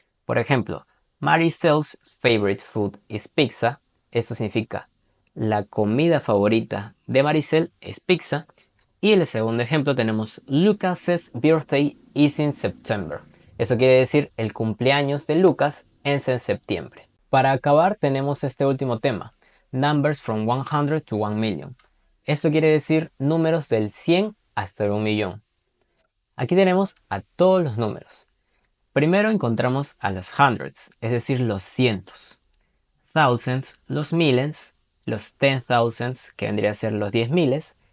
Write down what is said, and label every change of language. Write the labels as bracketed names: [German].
[Spanish] Por ejemplo, [English] Maricel's favorite food is pizza. [Spanish] Eso significa la comida favorita de Maricel es pizza. Y el segundo ejemplo tenemos [English] Lucas's birthday is in September. [Spanish] Eso quiere decir el cumpleaños de Lucas es en septiembre. Para acabar tenemos este último tema. [English] Numbers from 100 to 1 million. [Spanish] Esto quiere decir números del 100 hasta el 1 millón. Aquí tenemos a todos los números. Primero encontramos a los hundreds, es decir, los cientos. Thousands, los miles. Los 10,000s, que vendrían a ser los 10 miles.